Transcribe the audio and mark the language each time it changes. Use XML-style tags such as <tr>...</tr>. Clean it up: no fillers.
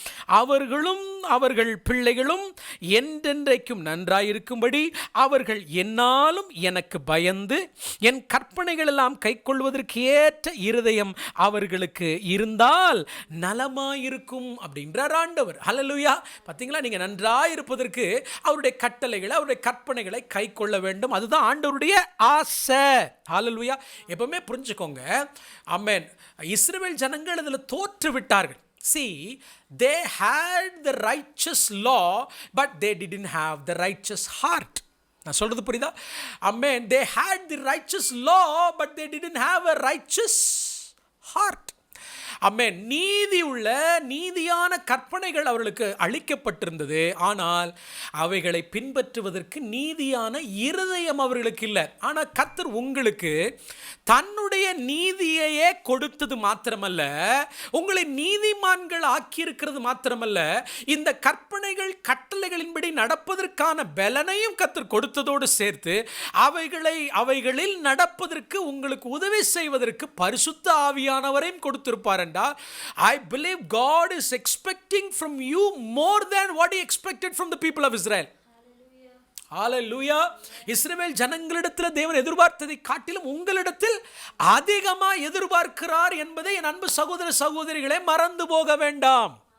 <ta>அவர்களும் அவர்கள் பிள்ளைகளும் என்றென்றைக்கும் நன்றாயிருக்கும்படி அவர்கள் என்னாலும் எனக்கு பயந்து என் கற்பனைகள் எல்லாம் கை கொள்வதற்கு ஏற்ற இருதயம் அவர்களுக்கு இருந்தால் நலமாயிருக்கும் அப்படின்றார் ஆண்டவர். ஹல்லேலூயா. பார்த்தீங்களா? நீங்கள் நன்றாயிருப்பதற்கு அவருடைய கட்டளைகளை, அவருடைய கற்பனைகளை கை கொள்ள வேண்டும். அதுதான் ஆண்டவருடைய ஆசை. ஹல்லேலூயா. எப்பவுமே புரிஞ்சுக்கோங்க. ஆமென். இஸ்ரவேல் ஜனங்கள் அதில் தோற்று விட்டார்கள்.</ta> <en>See, they had the righteous law, but they didn't have the righteous heart.</en> <ta>நான் சொல்றது புரியுதா?</ta> <en>Amen. They had the righteous law, but they didn't have a righteous heart.</en> <ta>அமேன். நீதியான கற்பனைகள் அவர்களுக்கு அளிக்கப்பட்டிருந்தது, ஆனால் அவைகளை பின்பற்றுவதற்கு நீதியான இருதயம் அவர்களுக்கு இல்லை. ஆனால் கர்த்தர் உங்களுக்கு தன்னுடைய நீதியையே கொடுத்தது மாத்திரமல்ல, உங்களை நீதிமான்கள் ஆக்கியிருக்கிறது மாத்திரமல்ல, இந்த கற்பனைகள் கட்டளைகளின்படி நடப்பதற்கான பலனையும் கர்த்தர் கொடுத்ததோடு சேர்த்து அவைகளில் நடப்பதற்கு உங்களுக்கு உதவி செய்வதற்கு பரிசுத்த ஆவியானவரையும் கொடுத்திருப்பார்.</ta> <en>I believe God is expecting from you more than what he expected from the people of Israel.</en> <ta>ஹல்லேலூயா. இஸ்ரவேல் ஜனங்களிடத்தில் தேவன் எதிர்பார்த்ததை காட்டிலும் உங்களிடத்தில் அதிகமாக எதிர்பார்க்கிறார் என்பதை என் அன்பு சகோதர சகோதரிகளே மறந்து போக வேண்டாம்.</ta>